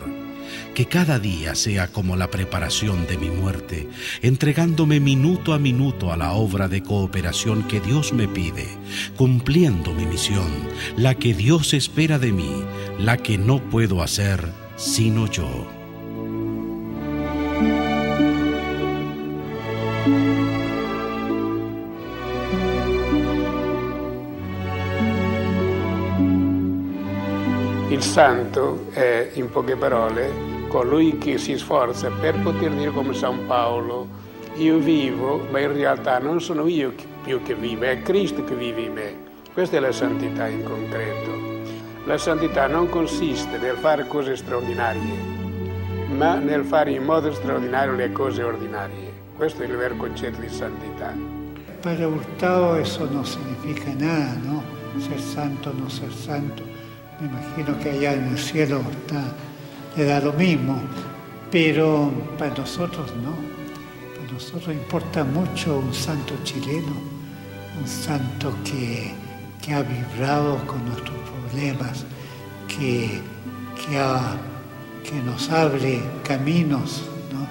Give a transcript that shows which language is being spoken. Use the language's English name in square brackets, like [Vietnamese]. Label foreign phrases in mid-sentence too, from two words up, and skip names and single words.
[Spanish] Que cada día sea como la preparación de mi muerte, entregándome minuto a minuto a la obra de cooperación que Dios me pide, cumpliendo mi misión, la que Dios espera de mí, la que no puedo hacer sino yo. [Italian] Il santo è, in poche parole, colui che si sforza per poter dire come San Paolo: io vivo, ma in realtà non sono io più che vive, è Cristo che vive in me. Questa è la santità in concreto. La santità non consiste nel fare cose straordinarie, ma nel fare in modo straordinario le cose ordinarie. Questo è il vero concetto di santità. [Spanish] Para Hurtado eso no significa nada, ¿no? Ser santo, no ser santo. Me imagino que allá en el cielo le da lo mismo, pero para nosotros no. Para nosotros importa mucho un santo chileno, un santo que ha vibrado con nuestros problemas, que nos abre caminos, ¿no?